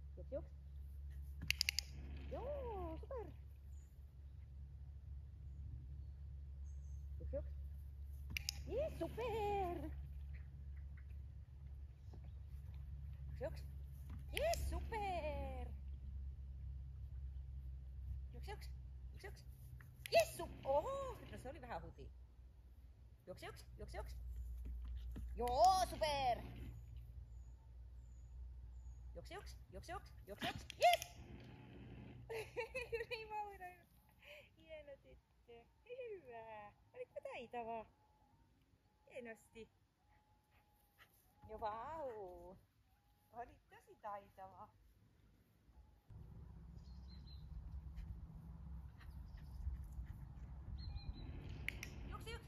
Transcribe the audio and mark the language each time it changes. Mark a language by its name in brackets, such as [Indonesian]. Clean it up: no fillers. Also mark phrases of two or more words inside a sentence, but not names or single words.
[Finnish] juks. Joo, super. Juks, juks. [English] Yes, super. [Finnish] Juks, juks. [English] Yes, super. [Finnish] Juks, juks. Juks, juks. Yes, oho, no se oli vähän huti. Juks, juks, juks, juks. Joo, super. Juks, juks, juks, juks, juks, juks. Yes! Niin Maura. Hieno tyttö. Hyvä. Olitko taitava? Hienosti. Ja vau. Olit tosi taitava. Juks, juks.